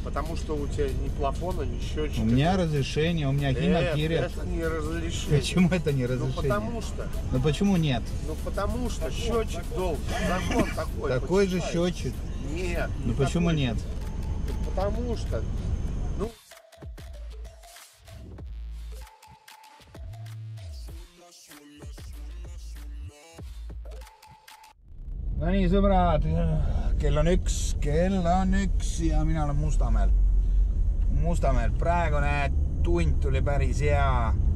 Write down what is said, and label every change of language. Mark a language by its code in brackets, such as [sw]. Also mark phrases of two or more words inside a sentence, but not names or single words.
[ru] Потому что у тебя ни плафона, ни счетчика. У меня разрешение, у меня гинокирия. Это не разрешение. Почему это не Ну разрешение? потому что. Ну почему нет? Ну потому что счетчик должен. Закон такой. Такой же почитай. счетчик. Нет. Ну не почему такой. нет? Потому что. Ну. [et] No nii, sõbrad, kell on üks ja mina olen Mustamäel. Praegune tund tuli päris hea.